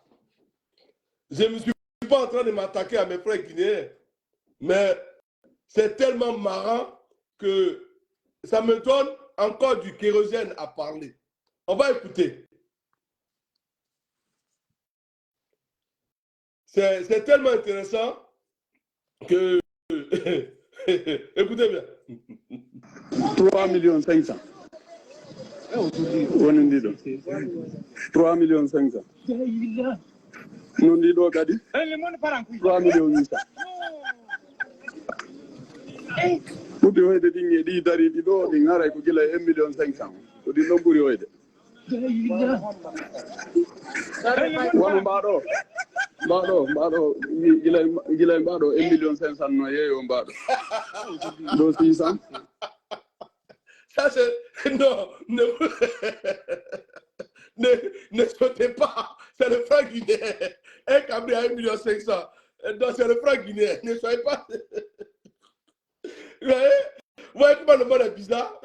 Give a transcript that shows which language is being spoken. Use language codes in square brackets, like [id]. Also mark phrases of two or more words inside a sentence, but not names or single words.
[fr] Je ne me suis pas en train de m'attaquer à mes frères guinéens, mais c'est tellement marrant que ça me donne encore du kérosène à parler. On va écouter. C'est tellement intéressant que... Écoutez bien. 3,5 millions. [ff] Woni ndiɗo 3,5 millions. No ndiɗo kadi 3,8 millions. ɓuuri hoyde ɗin e ɗi dari ɗiɗo ɗi garay ko gila 1,5 millions. ko ɗin ɗon ɓuuri hoyde wono mbaɗo gila mbaɗo 1,5 millions no yeeyo mbaɗo ɗo 600. [fr] Ça, c'est... Non, ne sautez pas. C'est le franc guinéen. Un cabri à 1,5 million. Non, c'est le franc guinéen. Ne soyez pas... Vous voyez comment le monde est bizarre?